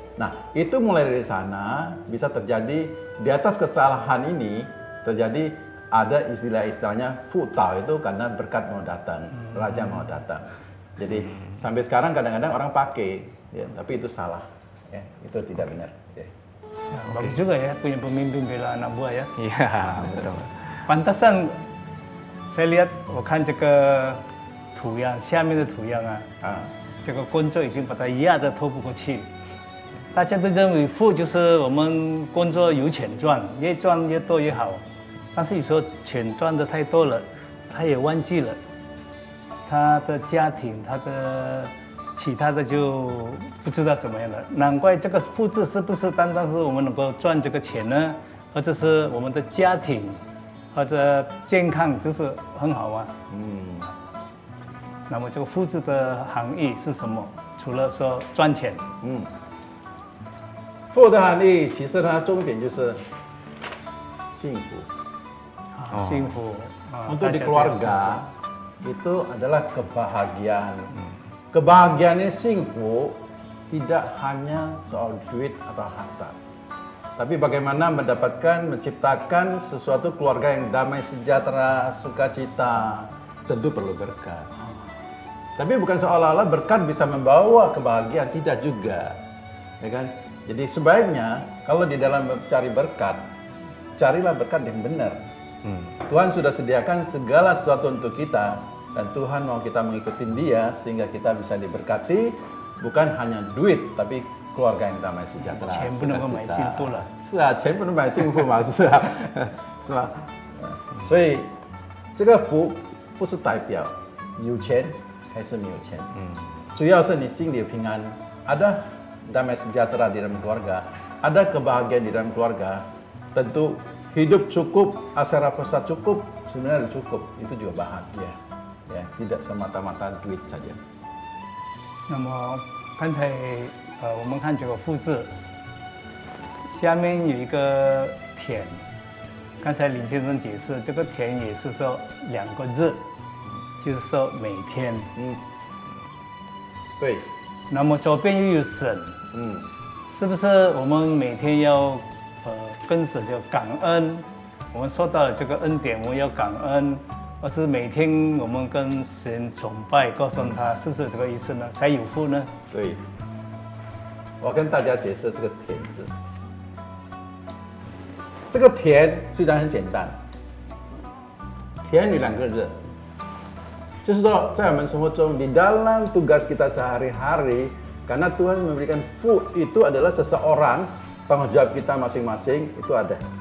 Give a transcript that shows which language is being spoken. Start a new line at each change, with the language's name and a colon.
Indonesian: Nah, itu mulai dari sana bisa terjadi di atas kesalahan ini terjadi ada istilah-istilahnya fu tao itu karena berkat mau datang, raja mau datang. Jadi sampai sekarang kadang-kadang orang pakai, ya, tapi itu salah, ya, itu tidak benar. Ya. Ya, bagus juga ya punya pemimpin bela anak buah ya. Iya, betul. Pantasan saya lihat，
Chinese: 我看这个图样，下面的图样啊，这个工作已经把它压得透不过气。大家都认为富就是我们工作有钱赚，越赚越多越好。但是有时候钱赚的太多了，他也忘记了他的家庭，他的其他的就不知道怎么样了。难怪这个富字是不是单单是我们能够赚这个钱呢？或者是我们的家庭或者健康都是很好啊。那么这个富字的含义是什么？除了说赚钱，富的含义其实它重点就是幸福。幸福
Indonesian: Untuk di keluarga itu adalah kebahagiaan. Kebahagiaan ini singfu tidak hanya soal duit atau harta. Tapi bagaimana mendapatkan, menciptakan sesuatu keluarga yang damai, sejahtera, sukacita, tentu perlu berkat. Tapi bukan seolah-olah berkat bisa membawa kebahagiaan, tidak juga. Ya kan? Jadi sebaiknya kalau di dalam mencari berkat, carilah berkat yang benar. Tuhan sudah sediakan segala sesuatu untuk kita dan Tuhan mau kita mengikuti Dia sehingga kita bisa diberkati bukan hanya duit tapi keluarga yang damai sejahtera.
Chinese: 钱不能够买幸福了。是啊，钱不能买幸福嘛，是啊，是吧？所以这个福不是代表有钱还是没有钱，主要是你心里平安，
Indonesian: ada damai sejahtera di dalam keluarga, ada kebahagiaan di dalam keluarga, tentu hidup cukup, asara rasa cukup, sebenarnya cukup, itu juga bahagia, ya, tidak semata-mata duit saja.
Chinese: 那么刚才我们看这个富字，下面有一个田，刚才林先生解释，这个田也是说2个字，就是说每天。对，那么左边又有神，是不是我们每天要跟神就感恩？我们受到了这个恩典，我们要感恩，而是每天我们跟神崇拜，告诉他，是不是这个意思呢？才有福呢？对，我跟大家解释这个田字。这个田虽然很简单，田有2个字，就是说在我们生活中
Indonesian: di dalam tugas kita sehari-hari, karena Tuhan memberikan fu itu adalah seseorang, tanggung jawab kita masing-masing itu ada.